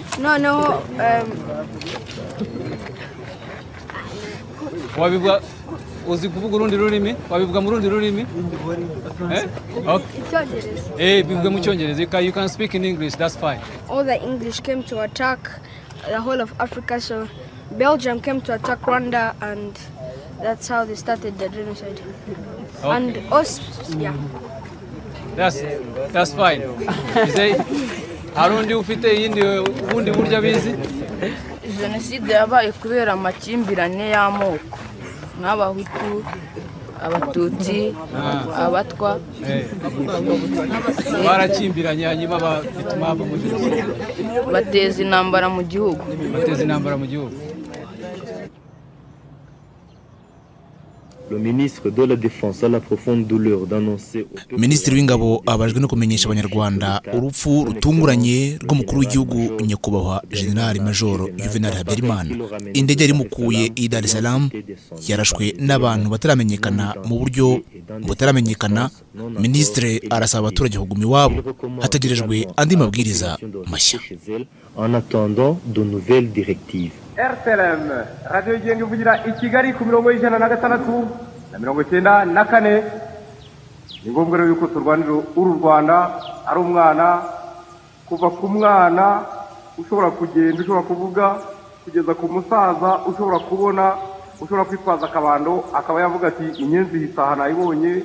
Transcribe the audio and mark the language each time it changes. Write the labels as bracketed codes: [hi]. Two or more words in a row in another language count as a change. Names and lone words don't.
[rw] noneho uzi kuvuga urundi rurimi wabivuga mu rundi rurimi bivuga mu cyongereza [en] you can speak in English, that's fine. All the English came to attack the whole of Africa, so Belgium came to attack Rwanda, and that's how they started the genocide. And us, yeah. That's fine. [rw] Harundi ufite yindi ubundi burya bizi. Jenoside yabaye kubera amakimbirane y'amoko n'abahutu, abatutsi, abatwa. Barakimbiranye hanyuma bituma hava mu jenoside. Bateza intambara mu gihugu. [fr] Le ministre de la Défense a la profonde douleur d'annoncer. [rw] Minisitiri w'ingabo abajwe no kumenyesha abanyarwanda urupfu rutunguranye rw'umukuru w'igihugu nyakubahwa General Major Juvenal Habyarimana. Indege yari mukuye i Dar es Salaam yarashwe n'abantu bataramenyekana mu buryo butaramenyekana. Minisitiri arasaba abaturage kuguma iwabo hategerejwe andi mabwiriza mashya. [fr] En attendant de nouvelles directives. [rw] RTLM radio yigenga ivugira i Kigali ku 106 na 94. Ni ngombwa rero yuko turwanira uru Rwanda ari umwana kuva ku mwana ushobora kugenda, ushobora kuvuga, kugeza ku musaza ushobora kubona, ushobora kwitwaza akabando akaba yavuga ati inyenzi hisahana ibonye.